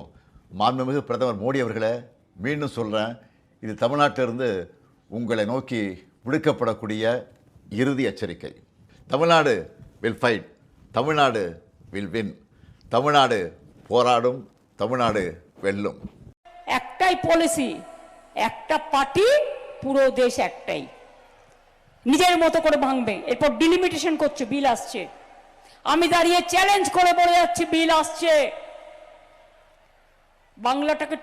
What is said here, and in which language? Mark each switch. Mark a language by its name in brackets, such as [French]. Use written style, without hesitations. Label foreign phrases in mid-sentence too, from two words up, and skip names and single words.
[Tamil] மாண்புமிகு பிரதமர் மோடி அவர்களே, மீண்டும் சொல்கிறேன், இது தமிழ்நாட்டிலிருந்து உங்களை நோக்கி விடுக்கப்படக்கூடிய இறுதி எச்சரிக்கை. [English] Tamil Nadu will fight, Tamil Nadu will win. [Tamil] தமிழ்நாடு போராடும், தமிழ்நாடு வெல்லும். [Bangla] একটাই পলিসি, একটা পার্টি, পুরো দেশ একটাই, নিজের মতো করে ভাঙবে। এরপর ডিলিমিটেশন করছে, বিল আসছে। আমি দাঁড়িয়ে চ্যালেঞ্জ করে বলে যাচ্ছি, বিল আসছে, বাংলাটাকে টুকরো টুকরো করবে।